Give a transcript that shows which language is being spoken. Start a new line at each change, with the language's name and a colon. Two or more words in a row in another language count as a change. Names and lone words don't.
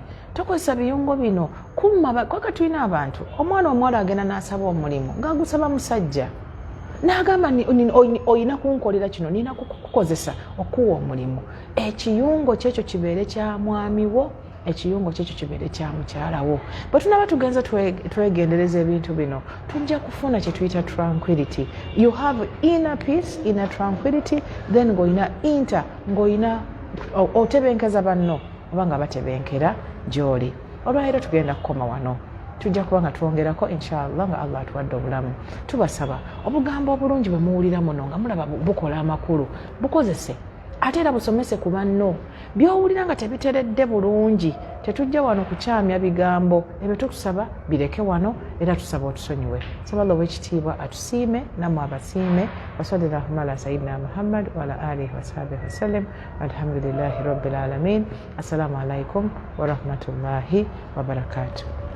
Ganda: Tokozesa biyungo bino kumma. Kwaka tulina abantu, omwana omuwala agenda n'asaba omulimu ng'agusaba musajja, n'agamba oyina kunkolera kino, nina kukukozesa okuwa omulimu. Ekiyungo kyekyo kibeere kya mwami wo, ekiyungo kyekyo kibeere kya mukyala wo. Bwe tunaba tugenza twegendereza ebintu bino, tujja kufuna kye tuyita tranquility.
English: You have inner peace, inner tranquility, then
Ganda: ng'oyina otebenkeza banno oba nga batebenkera gy'oli. Olwaleero tugenda kukoma wano. Tujja kuba nga twongerako inshallah nga Allah atuwadde obulamu. Tubasaba obugambo obulungi bwe muwulira muno nga mulaba bukola amakulu, bukozese ate era busomese ku banno. By'owulira nga tebiteredde bulungi, tetujja wano kukyamya bigambo. Ebyo tukusaba bireke wano, era tusaba otusonyiwe. Saba Allah w'ekitiibwa atusiime, nammwe abasiime.
Arabic: وصلى الله على سيدنا محمد وعلى آله وصحبه وسلم. الحمد لله رب العالمين. السلام عليكم ورحمة الله وبركاته.